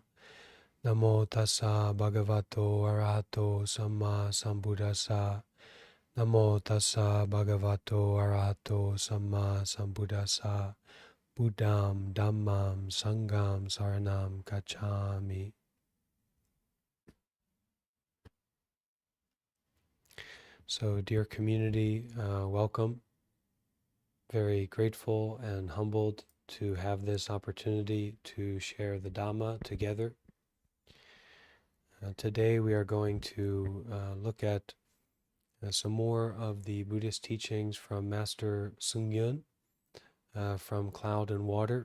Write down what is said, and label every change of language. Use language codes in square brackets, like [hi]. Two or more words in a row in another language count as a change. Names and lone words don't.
[pi] Namo tassa bhagavato arahato samma sambuddhassa. Namo tassa bhagavato arahato samma sambuddhassa. Buddham dhammam sangham saranam gacchami. [en] So, dear community, welcome. Very grateful and humbled to have this opportunity to share the Dhamma together. Today we are going to look at some more of the Buddhist teachings from Master Sungyun from Cloud and Water.